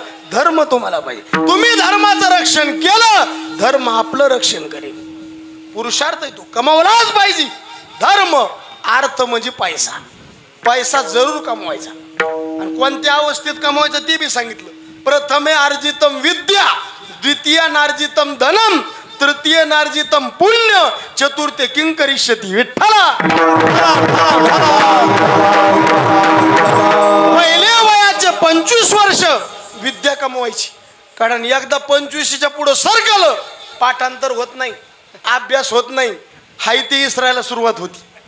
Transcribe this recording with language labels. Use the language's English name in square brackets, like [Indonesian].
[Marathi] धर्म तुम्हाला पाहिजे. तुम्ही धर्माचं रक्षण केलं, धर्म आपलं रक्षण करेल. पुरुषार्थ आहे तो कमावलाच पाहिजे. धर्म अर्थ म्हणजे पैसा. पैसा जरूर कमवायचा, आणि कोणत्या अवस्थेत कमवायचा ते बी सांगितलं. [Sanskrit] प्रथमे अर्जितम विद्या, द्वितीय नार्जितम धनम, तृतीय नार्जितम पुण्य, चतुर्थे किं करिष्यति. [Marathi] विठ्ठला पहिले वयाचे 25 वर्ष विद्या कमवायची, कारण एकदा 25च्या पुढे सरकलं पाठांतर होत नाही, अभ्यास होत नाही, हाय ते इसरायला सुरुवात होती.